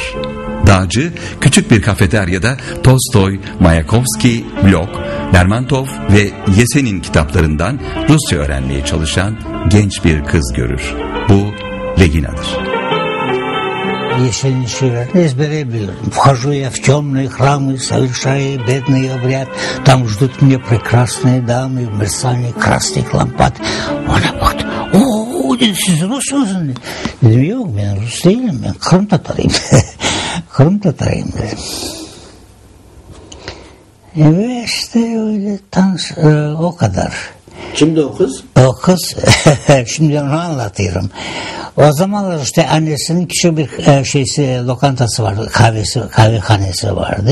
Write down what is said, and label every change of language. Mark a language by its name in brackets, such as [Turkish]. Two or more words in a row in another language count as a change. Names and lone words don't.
[Turkish] Dağcı, küçük bir kafeteryada Tolstoy, Mayakovski, Blok, Lermontov ve Yesenin kitaplarından Rusça öğrenmeye çalışan genç bir kız görür. Bu Regina'dır. Yesenin şiirlerini ezbere biliyorum. [Russian] Вхожу я в темные храмы, совершая бедный обряд. Там ждут меня прекрасные дамы в мерцании красных лампад. [Turkish] Ona baktı. Oo dedi, siz Rus musunuz? Dedim yok, ben Rus değilim, ben Kırım Tatarıyım. Kırım Tatarıyım dedim. Ve işte öyle o kadar. Kimdi o kız? O kız şimdi onu anlatıyorum. O zamanlar işte annesinin küçük bir lokantası vardı, kahvehanesi vardı.